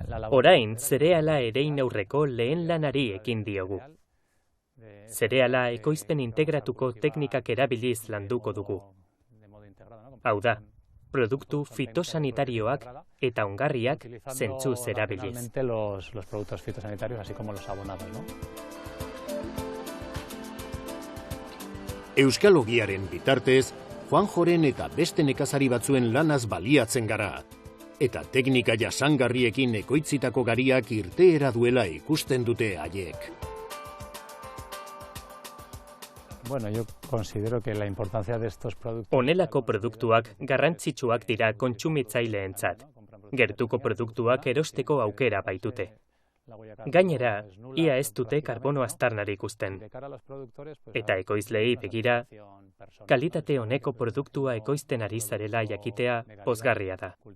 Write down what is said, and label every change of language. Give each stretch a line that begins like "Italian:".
Basque: Orain, zereala erein aurreko lehen lanari ekin diogu. Zereala ekoizpen integratuko teknikak erabiliz landuko dugu. Hau da, produktu fitosanitarioak eta ongarriak zentzuz erabiliz.
Spanish: Los productos fitosanitarios, así como los abonados, ¿no?
Basque: Euskal ogiaren bitartez, Juanjoren eta beste nekazari batzuen lanaz baliatzen gara. Eta teknika jasangarriekin ekoitzitako gariak irteera duela ikusten dute haiek.
Spanish: Bueno, yo considero que la importancia de estos productos...
Basque: Honelako produktuak garrantzitsuak dira kontsumitzaileentzat. gertuko produktuak erosteko aukera baitute. Gainera, ia ez dute karbono aztarnarik ikusten. Eta ekoizleei begira, kalitate honeko produktua ekoizten ari zarela jakitea pozgarria da.